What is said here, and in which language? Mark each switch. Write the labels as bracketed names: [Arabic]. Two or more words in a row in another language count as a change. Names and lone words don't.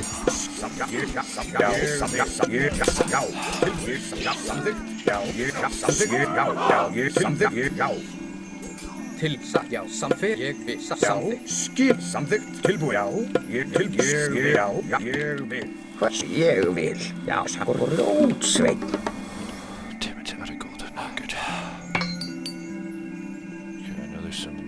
[Icelandic] Já, samþykkt. Ég vil, samþykkt. Skip, samþykkt, tilbúin, já, ég vil. Hvers ég vil. Já, grjótsveinn. [English] Damn it, out of gold. Not good. Okay, I know there's some.